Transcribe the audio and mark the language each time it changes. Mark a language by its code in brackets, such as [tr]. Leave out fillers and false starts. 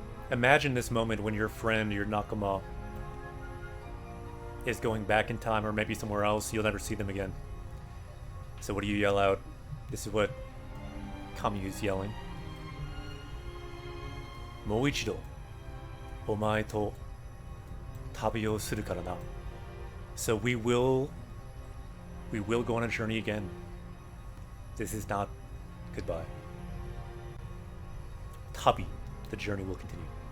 [en] Imagine this moment when your friend, your Nakama, is going back in time or maybe somewhere else. You'll never see them again. So what do you yell out? This is what Kamyu is yelling. [ja] もう一度お前と旅をするからな. [en] So we will go on a journey again. This is not goodbye. Tabi, the journey will continue.